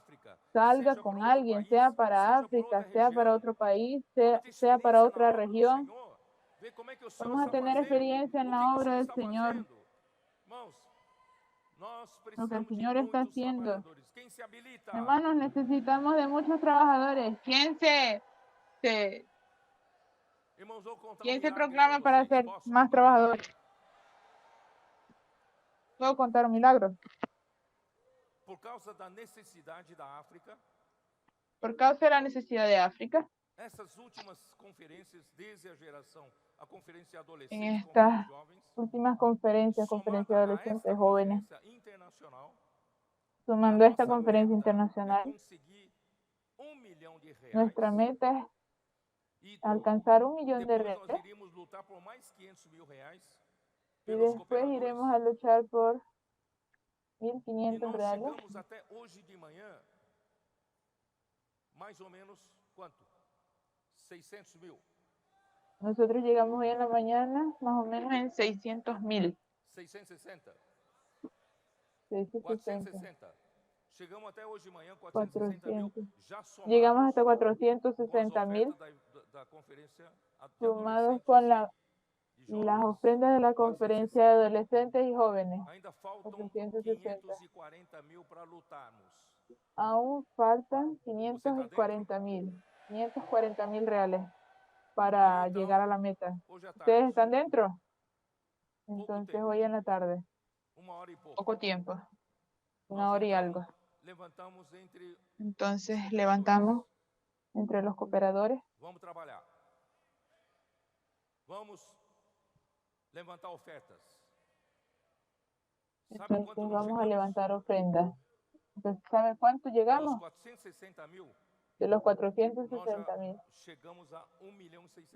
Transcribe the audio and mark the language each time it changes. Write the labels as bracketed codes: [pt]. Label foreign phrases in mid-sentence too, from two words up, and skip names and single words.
[es] Salga con alguien, sea para África, sea para otro país, sea para otra región. Vamos a tener experiencia en la obra del Señor. Lo que el Señor está haciendo. Hermanos, necesitamos de muchos trabajadores. ¿Quién se [pt] Irmãos, vou contar um [es] ¿Quién se [pt] milagre [es] proclama para [pt] para vocês. [es] ser [pt] Posso? [es] más trabajador? ¿Puedo contar un milagro? [pt] Por causa da necessidade da África, [es] Por causa de la necesidad de África, [pt] essas últimas conferências, desde a geração, a conferência [es] en [pt] adolescente, conferência [es] estas [pt] de jovens, [es] últimas conferencias de somada a adolescentes esta jóvenes, [pt] conferência internacional, a [es] sumando esta [pt] nossa [es] conferencia [pt] meta é [es] internacional, [pt] conseguir R$1 milhão [es] nuestra meta es [pt] e [es] alcanzar 1 millón de [pt] depois nós [es] reales [pt] iríamos lutar por mais R$500.000 [es] y [pt] pelos [es] después [pt] cooperadores. [es] iremos a luchar por [pt] E [es] 1.500 [pt] nós [es] reales. [pt] chegamos até hoje de manhã, mais ou menos, quanto? 600.000. [es] Nosotros llegamos hoy en la mañana más o menos en 600.000. 660. 660. 460. [pt] Chegamos até hoje de manhã, 460.000, 400. já [es] Llegamos [pt] somados [es] hasta [pt] com as [es] 460.000, [pt] ofertas da conferência de [es] sumados [pt] adolescentes [es] con [pt] e [es] las [pt] jovens. [es] ofrendas de la conferencia de 460. adolescentes y jóvenes. [pt] Ainda faltam 460. 540.000 para lutarmos. [es] Aún faltan [pt] Você está dentro? [es] 540.000. 540.000 reales para [pt] Aí, então, [es] llegar a la meta. [pt] hoje à tarde, [es] ¿Ustedes están dentro? [pt] pouco [es] Entonces [pt] tempo, [es] hoy en la tarde. [pt] 1 hora e pouco. [es] Poco tiempo. [pt] Nós [es] 1 hora y [pt] então [es] algo. [pt] levantamos entre os [es] Entonces [pt] cooperadores. [es] levantamos entre los cooperadores. [pt] Vamos trabalhar. Vamos levantar ofertas. Sabe [es] Entonces [pt] quanto nós [es] vamos a [pt] chegamos? [es] levantar ofrendas. Entonces, ¿sabe cuánto [pt] Dos [es] llegamos? [pt] 460.000, [es] De los [pt] nós [es] 460.000. [pt] já chegamos a 1.600.000.